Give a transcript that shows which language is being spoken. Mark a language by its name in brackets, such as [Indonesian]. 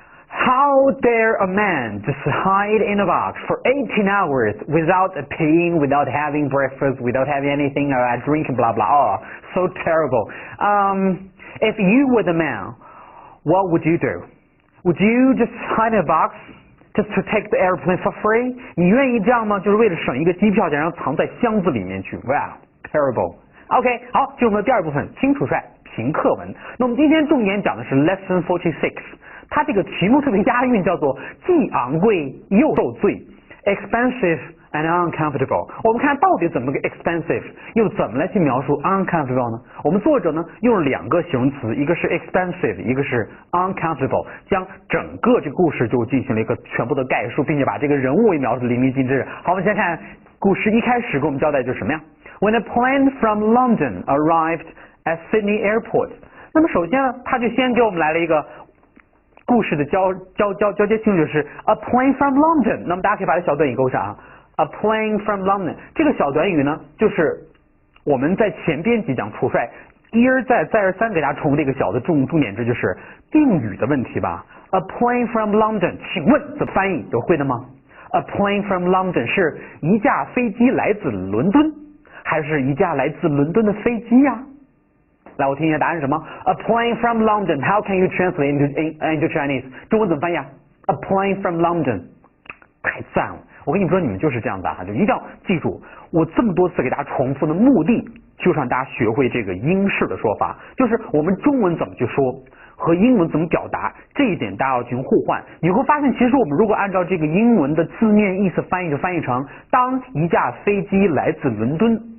[English] How dare a man just hide in a box for 18 hours without paying, without having breakfast, without having anything, a drink, blah, blah. Oh, so terrible. If you were the man, what would you do? Would you just hide in a box just to take the airplane for free? [Chinese] 你愿意这样吗？就是为了省一个机票钱，然后藏在箱子里面去。 [English] Wow, terrible. [Chinese] OK, 好，进入我们的第二部分，清楚帅评课文。那我们今天重点讲的是 [English] Lesson 46。 [Chinese] 它这个题目特别押韵，叫做既昂贵又受罪 ， [English] expensive and uncomfortable。 [Chinese] 我们看到底怎么个 expensive， 又怎么来去描述 uncomfortable 呢？我们作者呢用了两个形容词，一个是 expensive， 一个是 uncomfortable， 将整个这个故事就进行了一个全部的概述，并且把这个人物也描述淋漓尽致。好，我们先看故事一开始给我们交代就是什么呀 ？ [English] When a plane from London arrived at Sydney Airport， [Chinese] 那么首先呢，他就先给我们来了一个故事的交接性质是 [English] a plane from London， [Chinese] 那么大家可以把这小短语勾上啊 ，a plane from London 这个小短语呢，就是我们在前边几讲楚帅一而再再而三给大家重复这个小的重点，这就是定语的问题吧。 [English] a plane from London， [Chinese] 请问怎么翻译？有会的吗 ？ [English] a plane from London [Chinese] 是一架飞机来自伦敦，还是一架来自伦敦的飞机呀？来，我听一下答案是什么 ？ [English] A plane from London. How can you translate into Chinese？ [Chinese] 中文怎么翻译啊 [English] ？A plane from London。 [Chinese] 太赞了！我跟你们说，你们就是这样的哈，就一定要记住，我这么多次给大家重复的目的，就是让大家学会这个英式的说法，就是我们中文怎么去说和英文怎么表达，这一点大家要进行互换。你会发现，其实我们如果按照这个英文的字面意思翻译，就翻译成当一架飞机来自伦敦。